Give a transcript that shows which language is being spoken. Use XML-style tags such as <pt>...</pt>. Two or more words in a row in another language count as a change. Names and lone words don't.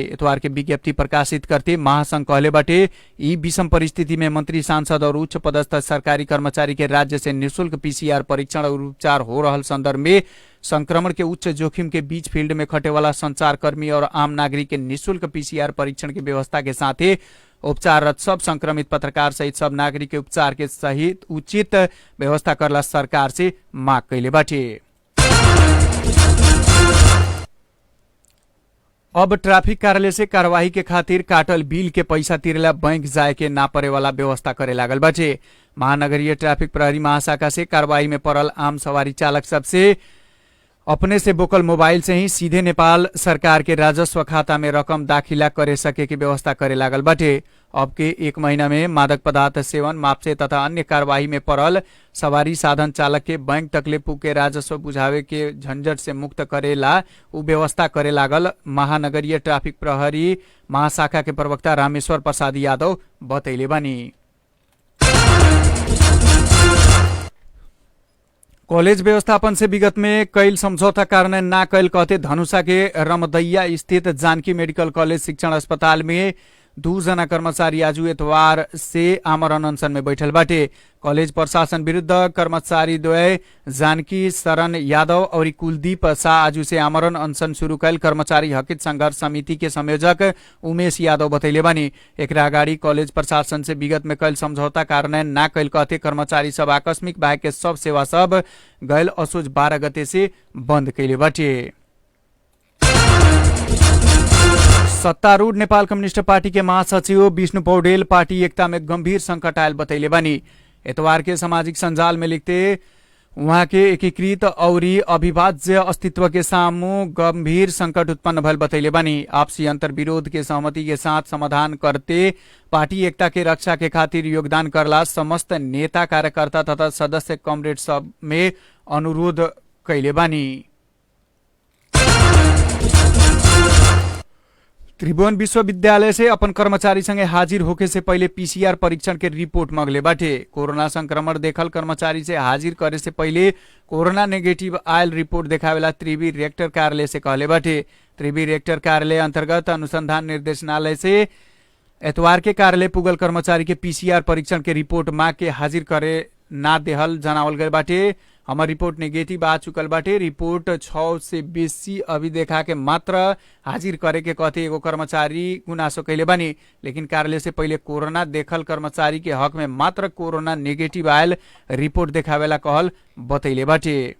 <bho>इतवार के विज्ञप्ति प्रकाशित करते महासंघ कहले बाटे ई विषम परिस्थिति में मंत्री, सांसद और उच्च पदस्थ सरकारी कर्मचारी के राज्य से निःशुल्क पीसीआर परीक्षण और उपचार हो रहल संदर्भ में संक्रमण के उच्च जोखिम के बीच फील्ड में खटे वाला संचारकर्मी और आम नागरिक के निःशुल्क पीसीआर परीक्षण की व्यवस्था के साथ उपचाररत सब संक्रमित पत्रकार सहित सब नागरिक के उपचार के सहित उचित व्यवस्था करला सरकार से माग कैले बाटे। अब ट्राफिक कार्यालय से कार्यवाही के खातिर काटल बिल के पैसा तिरेला बैंक जाए के ना परे वाला व्यवस्था करे लागल बाटे। महानगरीय ट्राफिक प्रहरी महाशाखा से कार्यवाही में पड़ल आम सवारी चालक सबसे अपने से बोकल मोबाइल से ही सीधे नेपाल सरकार के राजस्व खाता में रकम दाखिला करे सके की व्यवस्था करे लागल बाटे। अब के 1 महीना में मादक पदार्थ सेवन, मापसे तथा अन्य कार्यवाही में पड़ल सवारी साधन चालक के बैंक तकले पुगे राजस्व बुझावे के झंझट से मुक्त करेला उ व्यवस्था करे लागल महानगरीय ट्राफिक प्रहरी महाशाखा के प्रवक्ता रामेश्वर प्रसाद यादव बतैले बानी। कॉलेज व्यवस्थापन से विगत में कैल समझौता कारण ना कैल कहते धनुषा के रमदैया स्थित जानकी मेडिकल कॉलेज शिक्षण अस्पताल में 2 जना कर्मचारी आज इतवार से आमरण अनशन में बैठल बाटे। कॉलेज प्रशासन विरुद्ध कर्मचारी द्वय जानकी शरण यादव और कुलदीप शाह आज से आमरण अनशन शुरू कैल कर्मचारी हकित संघर्ष समिति के संयोजक उमेश यादव बतैले बानी। एकरा अगाडि कॉलेज प्रशासन से विगत में कैल समझौता कारण ना कैल कहते कर्मचारी सब आकस्मिक बाहेक के सब सेवा सब गैल असोज 12 गते से बंद कैले बाटे। सत्तारूढ़ नेपाल कम्युनिस्ट पार्टी के महासचिव विष्णु पौडेल पार्टी एकता में गंभीर संकट आयल बतैले बानी। इतवार के सामाजिक संजाल में लिखते वहां के एकीकृत और अविभाज्य अस्तित्व के सामू गंभीर संकट उत्पन्न भयल बतैले बानी। आपसी अंतर विरोध के सहमति के साथ समाधान करते पार्टी एकता के रक्षा के खातिर योगदान करला समस्त नेता, कार्यकर्ता तथा सदस्य कॉमरेड सब में अनुरोध कैले बानी। त्रिभुवन विश्वविद्यालय से अपन कर्मचारी संगे हाजिर होके से पहले पीसीआर परीक्षण के रिपोर्ट मांगले बाटे। कोरोना संक्रमण देखल कर्मचारी से हाजिर करे से पहले कोरोना नेगेटिव आयल रिपोर्ट देखावेला त्रिवी रेक्टर कार्यालय से कहले बाटे। त्रिवी रेक्टर कार्यालय अंतर्गत अनुसंधान निर्देशनालय से एतवार के कार्यालय पुगल कर्मचारी के पीसीआर परीक्षण के रिपोर्ट मांग के हाजिर करे ना देहल जनावल गए बाटे। हमार रिपोर्ट नेगेटिव आ चुकल बाटे। रिपोर्ट 6 से बेसी अभी देखा के मात्र हाजिर करे के कहते एगो कर्मचारी गुनासो कैले बानी, लेकिन कार्यालय से पहले कोरोना देखल कर्मचारी के हक में मात्र कोरोना नेगेटिव आयल रिपोर्ट देखावेला कहल बतैले बाटे।</bho>